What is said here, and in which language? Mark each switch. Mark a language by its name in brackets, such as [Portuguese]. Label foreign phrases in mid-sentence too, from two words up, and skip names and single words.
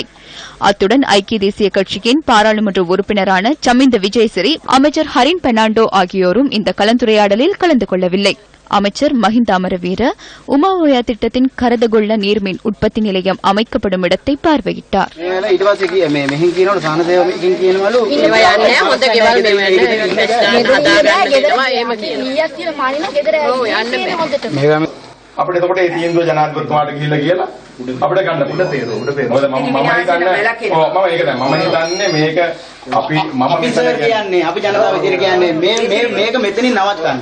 [Tamil] அத்துடன் ஐக்கிய தேசிய கட்சியின் பாராளுமன்ற உறுப்பினரான சமிந்த விஜயசிறி, அமைச்சர் ஹரின் பெர்னாண்டோ ஆகியோரும் இந்த கலந்துரையாடலில் கலந்து கொள்ளவில்லை. அமைச்சர் மஹிந்த அமரவீர உமாவோயா திட்டத்தின் கரதகொள்ள நீர்மின் உற்பத்தி நிலையம் அமைக்கப்படும் இடத்தை பார்வையிட்டார். [Sinhala] අපිට එතකොට ඒ තීන්දුව ජනාධිපතිතුමාට ගිහිල්ලා කියලා අපිට ගන්න පුළුවන් තේරුම්. මොකද මම ඒක දැන් මම හිතන්නේ මේක අපි ඉස්සර කියන්නේ අපි ජනතාව විදිහට කියන්නේ මේක මෙතනින් නවත්තන්න.